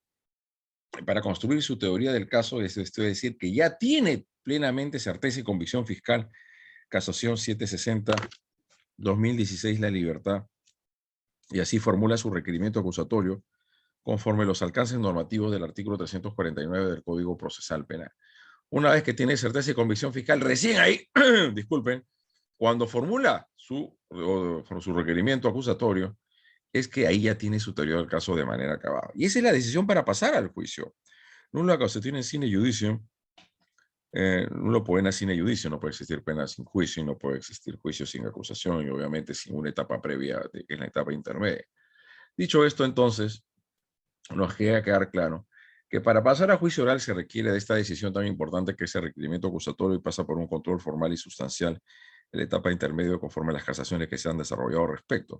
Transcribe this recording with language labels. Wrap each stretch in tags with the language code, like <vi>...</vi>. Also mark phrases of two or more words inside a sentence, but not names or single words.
<es>Para construir su teoría del caso, esto es decir, que ya tiene plenamente certeza y convicción fiscal, Casación 760-2016, La Libertad, y así formula su requerimiento acusatorio conforme los alcances normativos del artículo 349 del Código Procesal Penal. Una vez que tiene certeza y convicción fiscal, recién ahí, disculpen, cuando formula su requerimiento acusatorio, es que ahí ya tiene su teoría del caso de manera acabada. Y esa es la decisión para pasar al juicio.</es> <la>Nulla constituye sine judicio, nulo poena sine judicio,</la> <es>no puede existir pena sin juicio y no puede existir juicio sin acusación y obviamente sin una etapa previa, que es la etapa intermedia. Dicho esto, entonces, nos queda quedar claro que para pasar a juicio oral se requiere de esta decisión tan importante que es el requerimiento acusatorio y pasa por un control formal y sustancial en la etapa intermedia conforme a las casaciones que se han desarrollado al respecto.</es>